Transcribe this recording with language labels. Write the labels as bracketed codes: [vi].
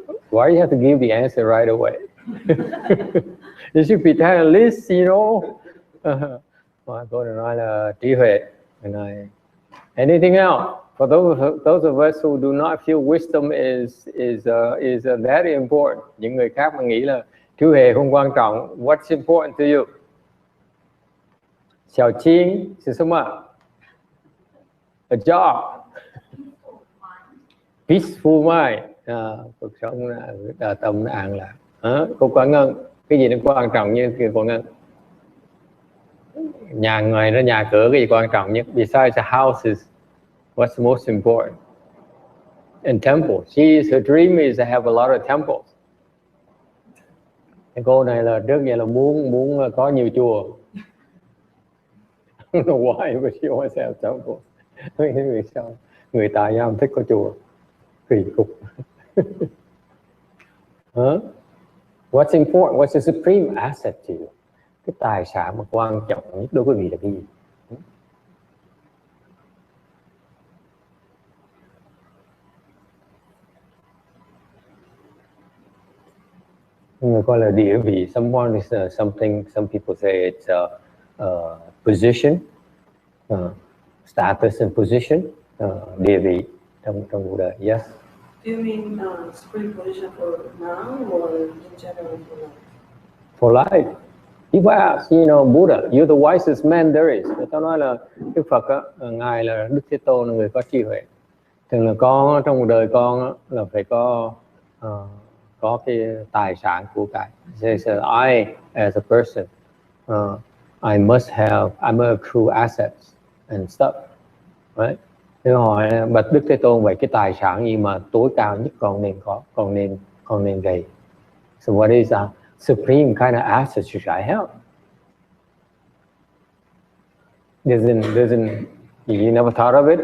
[en] Why you have to give the answer right away? You should be a list, you know. [vi] Tôi nói là trí huệ. [en] Anything else? For those of us who do not feel wisdom is very important. [vi] Những người khác mà nghĩ là trí huệ không quan trọng. [en] What's important to you? [zh] Xiao Qing,是什么? [en] A job. Peaceful mind. [vi] Cuộc sống là tâm nó an lạc. Cô Quảng Ngân, cái gì nó quan trọng như kia Quảng Ngân? Nhà người đó, nhà cửa cái gì quan trọng nhất? [en] Besides the houses, what's most important? And temples. Her dream is to have a lot of temples. [vi] Cái cô này là trước giờ là muốn có nhiều chùa. [en] I don't know why, but she wants to have temples. [vi] Vì sao người Tài Nam thích có chùa? Kỳ cục. [en] What's important? What's the supreme asset to you? [vi] Cái tài sản mà quan trọng nhất đối với quý vị là cái gì? Người coi là địa vị. [en] Someone is something. Some people say it's a position, status and position, [vi] địa vị trong cuộc đời. [en] Yes. Do you mean supreme position for now or in general for life? For life. People ask, Buddha, you're the wisest man there is. [vi] Người ta nói là Đức Phật á, ngài là Đức Thế Tôn, là người có trí huệ. Thường là con trong cuộc đời con là phải có cái tài sản của cải. [en] They say, I as a person, I must accrue assets and stuff, right? [vi] Thế hỏi bạch Đức Thế Tôn vậy cái tài sản gì mà tối cao nhất con nên có, con nên gây. [en] So what is a supreme kind of asset should I have? Doesn't you never thought of it?